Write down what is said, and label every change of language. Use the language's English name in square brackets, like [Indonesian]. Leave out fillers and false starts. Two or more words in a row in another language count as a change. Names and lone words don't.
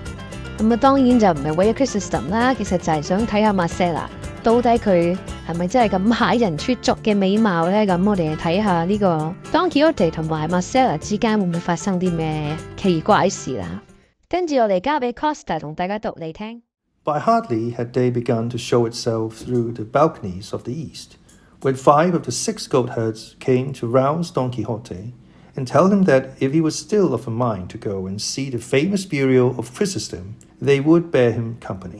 [Cantonese] 咁當然就唔係為咗 Chrysostom 啦，其實就係想睇下 Marcella 到底佢係咪真係咁駭人出俗嘅美貌咧？咁我哋睇下呢個 Don Quixote 同埋 Marcella 之間會唔會發生啲咩奇怪事啦？跟住我哋交俾 Costa 同大家讀嚟聽。 [English] But hardly had day begun to show itself through the balconies of the east, when 5 of the 6 goatherds came to rouse Don Quixote and tell him that if he was still of a mind to go and see the famous burial of Chrysostom, they would bear him company.